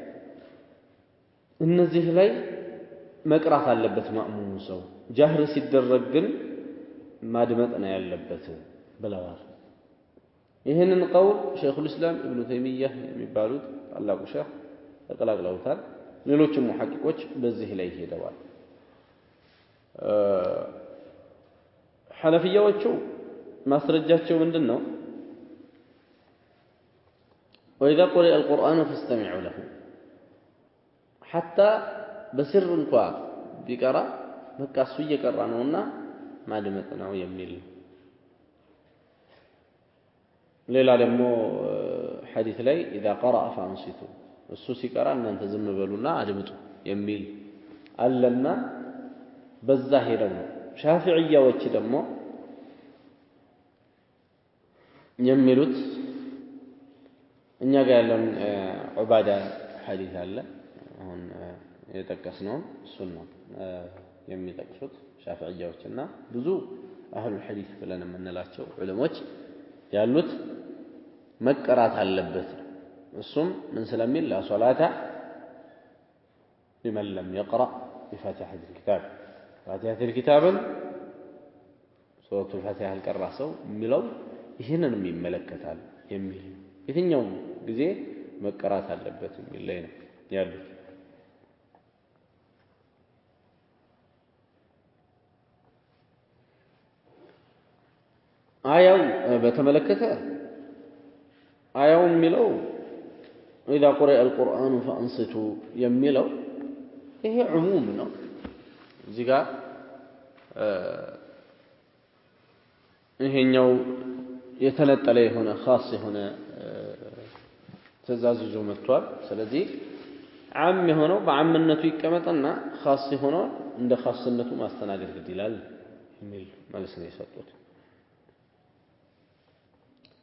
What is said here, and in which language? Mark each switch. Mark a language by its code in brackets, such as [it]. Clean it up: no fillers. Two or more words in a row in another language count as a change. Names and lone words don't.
[am] እነዚህ ላይ መቅራት አለበት ማእሙሙ ሰው ጃህር ሲደረግ ግን ማድመጥ ነው ያለበት ብለዋል ይሄንን ቀውል ሸይኹል ኢስላም ኢብኑ ተይሚያህ የሚባሉት ታላቁ ሸህ ተቀላቅለውታል ሌሎችም ሙሐቂቆች በዚህ ላይ ሄደዋል ሐነፊያዎቹ ማስረጃቸው ምንድነው [ar] وإذا قرئ القرآن فاستمعوا له حتى بسر [am] እንኳን ቢቀራ በቃ እሱ እየቀራ ነውና ማድመጥ ነው የሚል ሌላ ደግሞ ሐዲስ ላይ [ar] اذا قرأ فانصتوا [am] እሱ ሲቀራ እናንተ ዝም በሉና አድምጡ የሚል አለና በዛ ሄደው ነው ሻፊዒያዎች ደግሞ የሚሉት እኛ ጋር ያለን ዑባዳ ሐዲስ አለ አሁን የጠቀስነው እሱን ነው የሚጠቅሱት ሻፊዒያዎችና ብዙ አህሉ ሐዲስ ብለን የምንላቸው ዑለሞች ያሉት መቀራት አለበት እሱም ምን ስለሚል [ar] لا صلاة لمن لم يقرأ بفاتحة الكتاب فاتحة الكتاب سورة الفاتحة القرأ [am] ሰው የሚለው ይሄንንም ይመለከታል የሚል የትኛውም ጊዜ መቀራት አለበት የሚል ላይ ነው ያሉት አያው በተመለከተ አያው የሚለው [ar] إذا قرئ القرآن فأنصتوا [am] የሚለው ይሄ ዑሙም ነው እዚህ ጋር ይሄኛው የተነጠለ የሆነ خاص የሆነ ትእዛዝ ይዞ መጥቷል ስለዚህ ዓም የሆነው በዓምነቱ ይቀመጥና خاص የሆነው እንደ خاصነቱ ማስተናገድ ግድ ይላል የሚል መልስ ነው የሰጡት